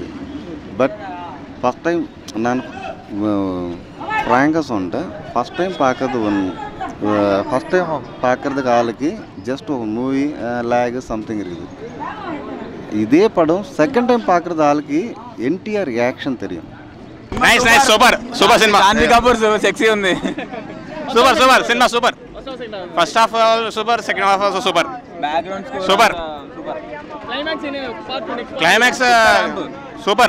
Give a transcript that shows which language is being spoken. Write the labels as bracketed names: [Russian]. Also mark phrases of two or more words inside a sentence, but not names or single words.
[English] but first time [Tamil] நான் ஃப்ராங்காக சொன்னேன், [English] first time [Tamil] பார்க்குறதுக்கு ஆளுக்கு ஜஸ்ட் ஒரு [English] movie lag something [Tamil] இருக்குது. இதே படம் [English] second time [Tamil] பார்க்குறது ஆளுக்கு ఎన్టీఆర్ రియాక్షన్ தெரியும். [English] nice super [Telugu] సినిమా. జాన్వీ కపూర్ సెక్సీ ఉంది. సూపర్ సినిమా సూపర్. [English] first half super, second half also super. [Telugu] సూపర్. [English] climax super.